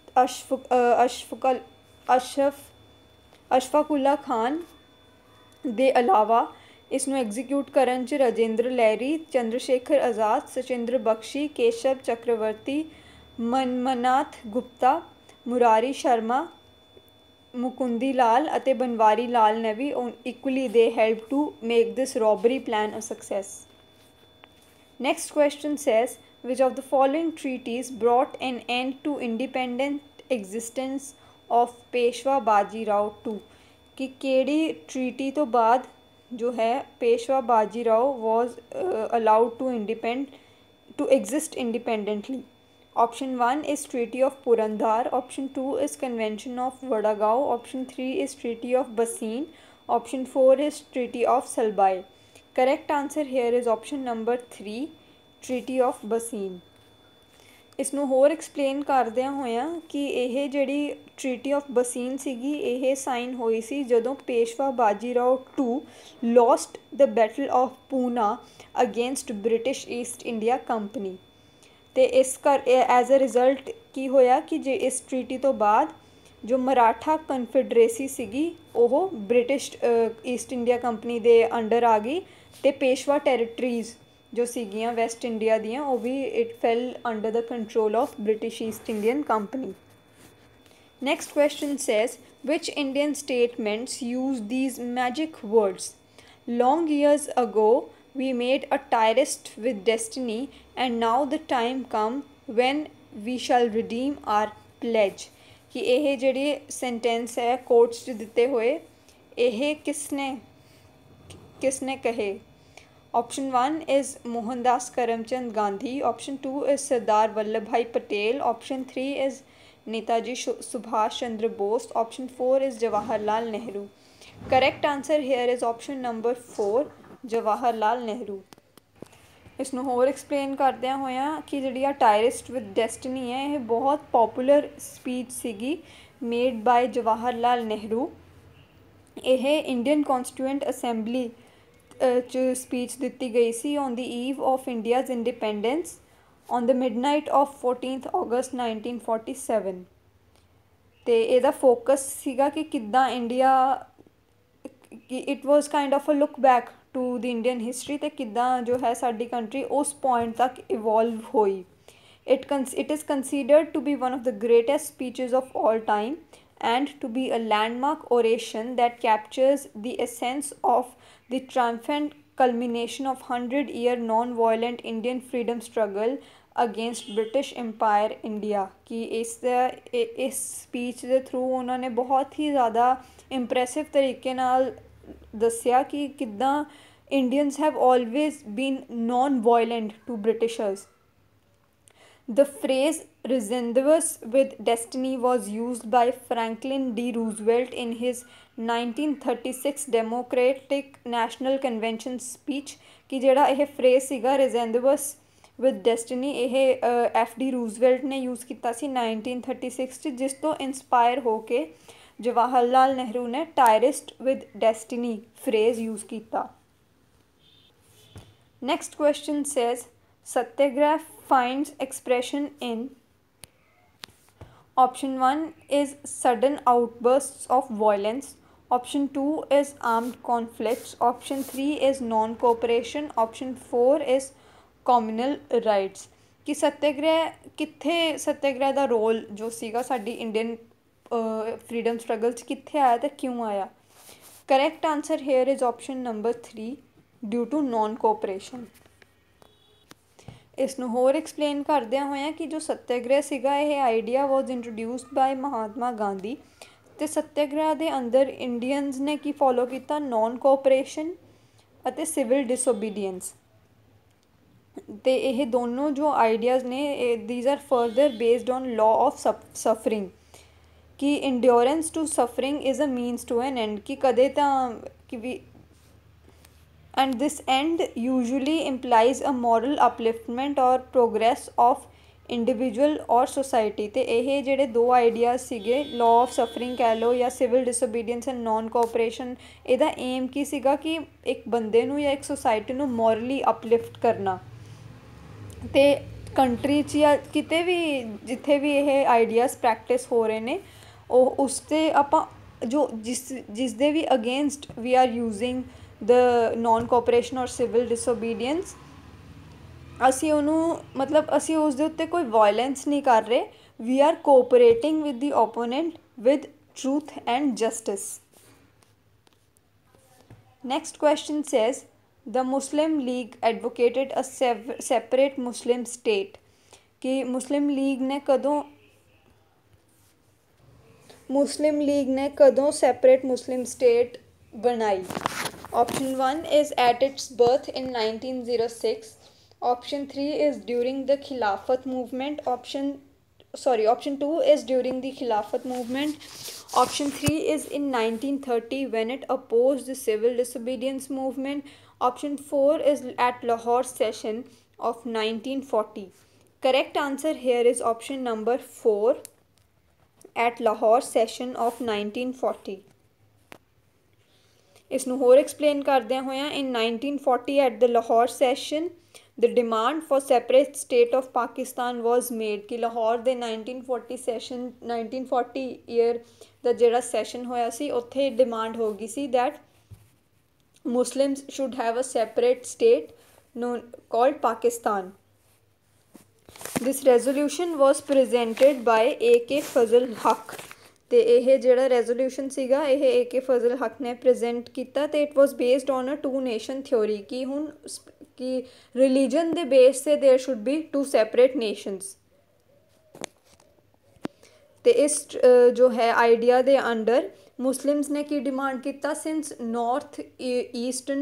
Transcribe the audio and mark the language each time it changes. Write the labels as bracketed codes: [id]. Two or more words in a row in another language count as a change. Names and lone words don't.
[pa] ਅਸ਼ਫਾਕੁੱਲਾ ਖਾਨ ਦੇ ਇਲਾਵਾ ਇਸ ਨੂੰ ਐਗਜ਼ੀਕਿਊਟ ਕਰਨ 'ਚ ਰਾਜੇਂਦਰ ਲਹਿਰੀ, ਚੰਦਰਸ਼ੇਖਰ ਆਜ਼ਾਦ, ਸਚਿੰਦਰ ਬਖਸ਼ੀ, ਕੇਸ਼ਵ ਚੱਕਰਵਰਤੀ, ਮਨਮਨਾਥ ਗੁਪਤਾ, ਮੁਰਾਰੀ ਸ਼ਰਮਾ, ਮੁਕੁੰਦੀ ਲਾਲ ਅਤੇ ਬਨਵਾਰੀ ਲਾਲ ਨੇ ਵੀ [en] equally they help to make this robbery plan a success. Next question says, which of the following treaties brought an end to independent existence of Peshwa Baji Rao II? [pa] कि ਕਿਹੜੀ ਟਰੀਟੀ ਤੋਂ ਬਾਅਦ ਜੋ ਹੈ पेशवा बाजीराव [en] was allowed to exist independently. Option 1 is Treaty of Purandar. Option 2 is Convention of Vadagaon. Option 3 is Treaty of Bassein. Option 4 is Treaty of Salbai. Correct answer here is option number 3, Treaty of Bassein. [pa] ਇਸ ਨੂੰ ਹੋਰ ਐਕਸਪਲੇਨ ਕਰਦਿਆਂ ਹੋਇਆਂ ਕਿ ਇਹ ਜਿਹੜੀ ਟ੍ਰੀਟੀ ਆਫ ਬਸੀਨ ਸੀਗੀ ਇਹ ਸਾਈਨ ਹੋਈ ਸੀ ਜਦੋਂ ਪੇਸ਼ਵਾ ਬਾਜੀਰਾਓ ਟੂ [en] lost the Battle of Poona against British East India Company. [pa] ਅਤੇ ਇਸ [en] as a result [pa] ਕੀ ਹੋਇਆ ਕਿ ਜੇ ਇਸ ਟ੍ਰੀਟੀ ਤੋਂ ਬਾਅਦ ਜੋ ਮਰਾਠਾ ਕਨਫੈਡਰੇਸੀ ਸੀਗੀ ਉਹ ਬ੍ਰਿਟਿਸ਼ ਈਸਟ ਇੰਡੀਆ ਕੰਪਨੀ ਦੇ ਅੰਡਰ ਆ ਗਈ ਅਤੇ ਪੇਸ਼ਵਾ ਟੈਰੀਟਰੀਜ਼ ਜੋ ਸੀਗੀਆਂ ਵੈਸਟ ਇੰਡੀਆ ਦੀਆਂ ਉਹ ਵੀ [en] it fell under the control of British East Indian Company. next question says which Indian statements use these magic words? Long years ago we made a tryst with destiny and now the time come when we shall redeem our pledge। [pa] ਕਿ ਇਹ ਜਿਹੜੇ ਸੈਂਟੈਂਸ ਹੈ ਕੋਟਸ 'ਚ ਦਿੱਤੇ ਹੋਏ ਇਹ ਕਿਸਨੇ ਕਹੇ? [en] Option 1 is Mohandas Karamchand Gandhi. Option 2 is Sardar Vallabhbhai Patel. Option 3 is Netaji Subhash Chandra Bose. Option 4 is Jawaharlal Nehru. Correct answer here is option number 4, Jawaharlal Nehru. [pa] ਇਸ ਨੂੰ ਹੋਰ ਐਕਸਪਲੇਨ ਕਰਦਿਆਂ ਹੋਇਆਂ ਕਿ ਜਿਹੜੀ [en] a tryst with destiny [pa] ਹੈ ਇਹ ਬਹੁਤ ਪੋਪੂਲਰ ਸਪੀਚ ਸੀਗੀ [en] made by Jawahar Nehru. [pa] ਇਹ ਇੰਡੀਅਨ ਕੌਂਸਟੀਟਿਊਐਂਟ ਅਸੈਂਬਲੀ 'ਚ ਸਪੀਚ ਦਿੱਤੀ ਗਈ ਸੀ [en] on the eve of India's independence on the midnight of 14th August 1947. [pa] ਅਤੇ ਇਹਦਾ ਫੋਕਸ ਸੀਗਾ ਕਿ ਕਿੱਦਾਂ ਇੰਡੀਆ [en] it was kind of a look back to the Indian history [pa] ਅਤੇ ਕਿੱਦਾਂ ਜੋ ਹੈ ਸਾਡੀ ਕੰਟਰੀ ਉਸ ਪੁਆਇੰਟ ਤੱਕ ਇਵੋਲਵ ਹੋਈ। [en] it is considered to be one of the greatest speeches of all time and to be a landmark oration that captures the essence of the triumphant culmination of 100-year non-violent Indian freedom struggle against British Empire India। [pa] कि ਇਸ ਸਪੀਚ ਦੇ ਥਰੂ ਉਹਨਾਂ ਨੇ ਬਹੁਤ ਹੀ ਜ਼ਿਆਦਾ ਇੰਪ੍ਰੈਸਿਵ ਤਰੀਕੇ ਨਾਲ ਦੱਸਿਆ ਕਿ ਕਿੱਦਾਂ [en] Indians have always been non-violent to Britishers। The phrase rendezvous with destiny was used by Franklin D. Roosevelt in his 1936 Democratic National Convention speech। [pa] कि ਜਿਹੜਾ ਇਹ phrase ਸੀਗਾ [en] rendezvous with destiny [pa] ਇਹ F.D. Roosevelt ਨੇ यूज़ ਕੀਤਾ ਸੀ 1936 'ਚ ਜਿਸ ਤੋਂ ਇੰਸਪਾਇਰ ਹੋ ਕੇ ਜਵਾਹਰ ਲਾਲ ਨਹਿਰੂ ਨੇ [en] tryst with destiny [pa] phrase यूज़ ਕੀਤਾ। [en] Next question says Satyagraha finds expression in option 1 is sudden outbursts of violence, option 2 is armed conflicts, option 3 is non-cooperation, option 4 is communal rights। [pa] ਕਿ ਸੱਤਿਆਗ੍ਰਹਿ ਕਿੱਥੇ ਸੱਤਿਆਗ੍ਰਹਿ ਦਾ ਰੋਲ ਜੋ ਸੀਗਾ ਸਾਡੀ ਇੰਡੀਅਨ [en] freedom struggle [pa] 'ਚ ਕਿੱਥੇ ਆਇਆ ਤੇ ਕਿਉਂ ਆਇਆ? [en] correct answer here is option number 3 due to non cooperation. [pa] ਇਸ ਨੂੰ ਹੋਰ ਐਕਸਪਲੇਨ ਕਰਦਿਆਂ ਹੋਇਆਂ ਕਿ ਜੋ ਸੱਤਿਆਗ੍ਰਹਿ ਸੀਗਾ ਇਹ [en] idea was introduced by Mahatma Gandhi [pa] ਅਤੇ ਸੱਤਿਆਗ੍ਰਹਿ ਦੇ ਅੰਦਰ ਇੰਡੀਅਨਸ ਨੇ ਕੀ ਫੋਲੋ ਕੀਤਾ [en] non cooperation [pa] ਅਤੇ [en] civil disobedience. [pa] ਅਤੇ ਇਹ ਦੋਨੋਂ ਜੋ ਆਈਡੀਆਜ਼ ਨੇ [en] these are further based on law of suffering ਕਿ endurance to suffering is a means to an end [pa] ਕਿ ਕਦੇ ਤਾਂ ਕਿ ਵੀ [en] and this end usually implies a moral upliftment or progress of individual or society। [pa] ਤੇ ਇਹ ਜਿਹੜੇ ਦੋ ਆਈਡੀਆਜ਼ ਸੀਗੇ [en] law of suffering [pa] ਕਹਿ ਲਓ ਜਾਂ [en] civil disobedience and non cooperation [pa] ਇਹਦਾ ਏਮ ਕੀ ਸੀਗਾ ਕਿ ਇੱਕ ਬੰਦੇ ਨੂੰ ਜਾਂ ਇੱਕ ਸੋਸਾਇਟੀ ਨੂੰ [en] morally uplift [pa] ਕਰਨਾ। ਅਤੇ ਕੰਟਰੀ 'ਚ ਜਾਂ ਕਿਤੇ ਵੀ ਜਿੱਥੇ ਵੀ ਇਹ ਆਈਡੀਆਜ਼ ਪ੍ਰੈਕਟਿਸ ਹੋ ਰਹੇ ਨੇ ਉਹ ਉਸ 'ਤੇ ਆਪਾਂ ਜੋ ਜਿਸ ਦੇ ਵੀ ਅਗੇਂਸਟ [en] we are using the non-cooperation or civil disobedience [pa] ਅਸੀਂ ਉਹਨੂੰ ਮਤਲਬ ਅਸੀਂ ਉਸ ਦੇ ਉੱਤੇ ਕੋਈ ਵਾਇਲੈਂਸ ਨਹੀਂ ਕਰ ਰਹੇ [en] we are cooperating with the opponent with truth and justice। Next question says the Muslim League advocated a separate Muslim state। [pa] ਕਿ ਮੁਸਲਿਮ ਲੀਗ ਨੇ ਕਦੋਂ [en] separate Muslim state [pa] बनाई? [en] Option 1 is at its birth in 1906, option 3 is during the Khilafat movement, option 2 is during the Khilafat movement, option 3 is in 1930 when it opposed the civil disobedience movement, Option 4 is at Lahore session of 1940. Correct answer here is option number 4, at Lahore session of 1940. [pa] ਇਸਨੂੰ ਹੋਰ ਐਕਸਪਲੇਨ ਕਰਦਿਆਂ ਹੋਇਆਂ [en] in 1940 at the Lahore session the demand for separate state of Pakistan was made [pa] ਕਿ ਲਾਹੌਰ ਦੇ 1940 session 1940 ਈਅਰ ਦਾ ਜਿਹੜਾ ਸੈਸ਼ਨ ਹੋਇਆ ਸੀ ਉੱਥੇ ਡਿਮਾਂਡ ਹੋ ਗਈ ਸੀ [en] that Muslims should have a separate state known called Pakistan. This resolution was presented by A.K. Fazl Haq. [pa] ਤੇ ਇਹ ਜਿਹੜਾ ਰੈਜ਼ੋਲੂਸ਼ਨ ਸੀਗਾ ਇਹ A.K. ਫਜ਼ਲ ਹੱਕ ਨੇ ਪ੍ਰੈਜ਼ੈਂਟ ਕੀਤਾ ਤੇ [en] it was based on a two nation theory [pa] ਕਿ ਹੁਣ ਕਿ ਰਿਲੀਜਨ ਦੇ ਬੇਸ ਤੇ [en] there should be two separate nations [pa] ਤੇ ਇਸ ਜੋ ਹੈ ਆਈਡੀਆ ਦੇ ਅੰਡਰ ਮੁਸਲਿਮਸ ਨੇ ਕੀ ਡਿਮਾਂਡ ਕੀਤਾ [en] since north eastern